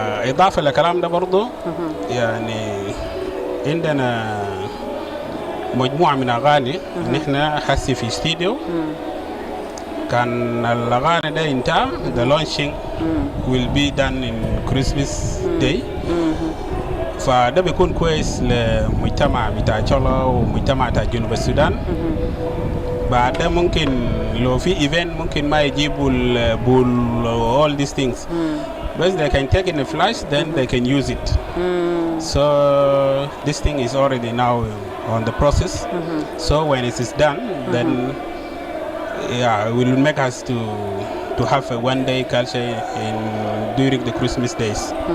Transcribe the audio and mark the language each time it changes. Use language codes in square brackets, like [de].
[ar] إضافة لكلام ده برضو يعني عندنا مجموعة من أغاني نحن حسي في استديو. كان الأغاني ده انتهى. [en] The launching will be done in Christmas Day. [ar] فده بيكون كويس لمجتمع بتاع تشولا ومجتمع بتاع جنوب السودان. بعد ممكن لو في event ممكن ما يجيبوا البول [en] all these things. But they can take in a flash, then they can use it. So this thing is already now on the process. So when it is done, then it will make us to have a one-day culture during the Christmas days.